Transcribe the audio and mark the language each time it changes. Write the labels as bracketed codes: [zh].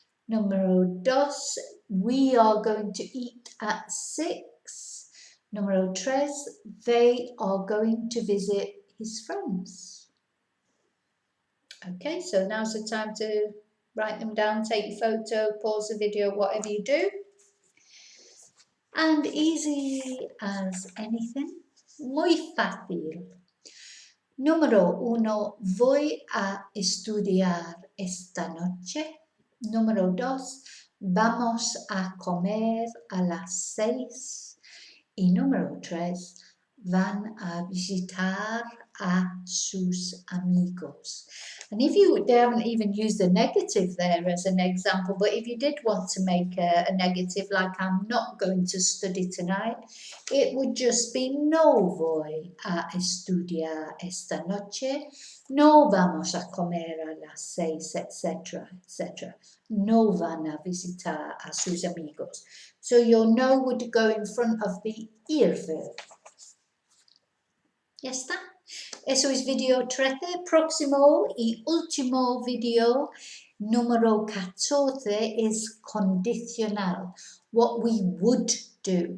[es] Número 2, [en] we are going to eat at 6. [es] Número 3, [en] they are going to visit his friends. Okay, so now's the time to write them down, take your photo, pause the video, whatever you do. And easy as anything, [es] muy fácil. Número 1, voy a estudiar esta noche. Número 2, vamos a comer a las 6. Y número 3, van a visitar a sus amigos. [en] And if they haven't even used the negative there as an example, but if you did want to make a negative, like I'm not going to study tonight, it would just be [es] no voy a estudiar esta noche, no vamos a comer a las 6, [en] etc., etc. [es] No van a visitar a sus amigos. [en] So your no would go in front of the ir verb. [es] ¿Ya está? Eso es video 13. Próximo y último video, número 14, is condicional. [en] What we would do.